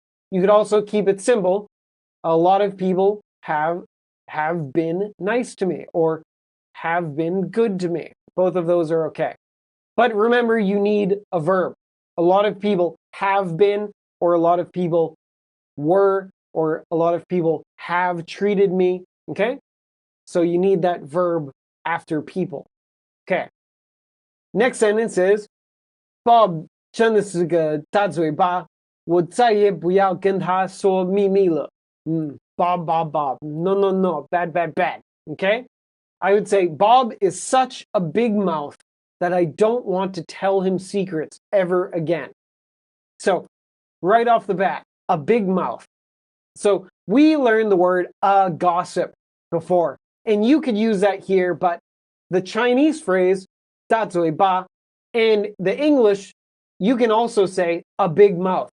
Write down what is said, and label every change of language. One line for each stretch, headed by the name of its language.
English: You could also keep it simple. A lot of people have been nice to me or have been good to me. Both of those are okay. But remember, you need a verb. A lot of people have been, or a lot of people were, or a lot of people have treated me, okay? So you need that verb after people. Okay. Next sentence is,
Chinese: Bob 真的是个大嘴巴，我再也不要跟他说秘密了。
English: Bob, no, bad. Okay? I would say Bob is such a big mouth that I don't want to tell him secrets ever again. So, right off the bat, a big mouth. So, we learned the word gossip before, and you could use that here, but the Chinese phrase 大嘴巴 and the English, you can also say a big mouth.